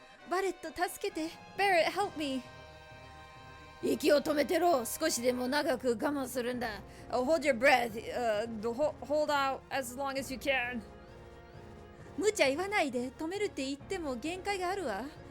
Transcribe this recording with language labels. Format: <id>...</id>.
<ja>Barrett, 助けて!</ja> <en>Barrett, help me!</en> <ja>息を止めてろ! 少しでも長く我慢するんだ!</ja> <en>Hold your breath. Hold out as long as you can.</en> <ja>無茶言わないで. 止めるって言っても限界があるわ.</ja>